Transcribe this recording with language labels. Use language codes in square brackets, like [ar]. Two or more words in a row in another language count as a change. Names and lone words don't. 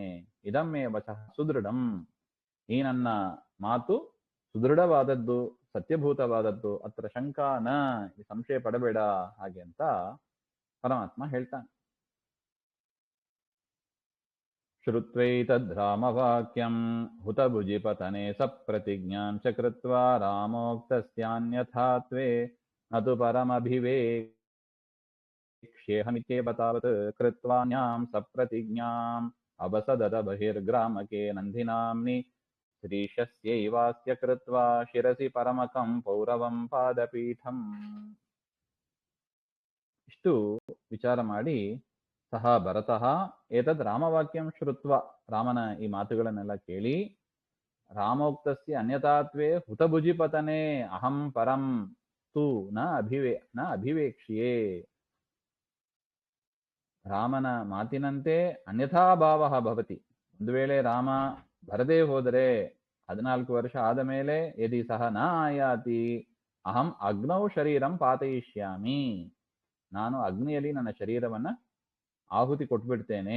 [sa] ಇದಮ್ಮೇ ವಚಃ ಸುದೃಢಂ, [kn] ಈ ನನ್ನ ಮಾತು ಸುದೃಢವಾದದ್ದು, ಸತ್ಯಭೂತವಾದದ್ದು, [sa] ಅತ್ರ ಶಂಕಾನ, [kn] ಸಂಶಯ ಪಡಬೇಡ ಹಾಗೆ ಅಂತ ಪರಮಾತ್ಮ ಹೇಳ್ತಾನೆ. [sa] ಶ್ರುತ್ವೈತದ್ರಾಮವಾಕ್ಯಂ ಹುತಭುಜಿಪತನೆ ಸಪ್ರತಿಜ್ಞಾಂ ಚ ಕೃತ್ವಾ ರಾಮೋಕ್ತಸ್ಯಾನ್ಯಥಾತ್ವೇ ನತು ಪರಮಭಿವೇಕ್ಷ್ಯೇಹಮಿತ್ಯೇವ ತಾವತ್ ಕೃತ್ವಾನ್ಯಾಂ ಸಪ್ರತಿಜ್ಞಾಂ ಅಬಸದತ ಬಹಿರ್ಗ್ರಾಮಕೆ ನಂದಿನಾಮ್ನಿ ಶ್ರೀಶಸ್ಯೈವಾಸ್ಯ ಕೃತ್ವಾ ಶಿರಸಿ ಪರಮಕಂ ಪೌರವಂ ಪಾದಪೀಠಂ. [kn] ಇಷ್ಟು ವಿಚಾರ ಮಾಡಿ [sa] ಸಹ ಭರತಃ ಏತದ್ ರಾಮವಾಕ್ಯಂ ಶ್ರುತ್ವ, [kn] ರಾಮನ ಈ ಮಾತುಗಳನ್ನೆಲ್ಲ ಕೇಳಿ, [sa] ರಾಮೋಕ್ತಸ್ಯ ಅನ್ಯತಾತ್ವೇ ಹುತಭುಜಿಪತನೆ ಅಹಂ ಪರಂ ತು ನ ಅಭಿವೇಕ್ಷ್ಯೆ, [kn] ರಾಮನ ಮಾತಿನಂತೆ [sa] ಅನ್ಯಥಾ ಭಾವ ಭವತಿ. [kn] ಒಂದು ವೇಳೆ ರಾಮ ಬರದೇ ಹೋದರೆ 14 ವರ್ಷ ಆದ ಮೇಲೆ [sa] ಯದಿ ಸಹ ನ ಆಯಾತಿ ಅಹಂ ಅಗ್ನೌ ಶರೀರಂ ಪಾತಯಿಷ್ಯಾಮಿ, [kn] ನಾನು ಅಗ್ನಿಯಲ್ಲಿ ನನ್ನ ಶರೀರವನ್ನ ಆಹುತಿ ಕೊಟ್ಬಿಡ್ತೇನೆ.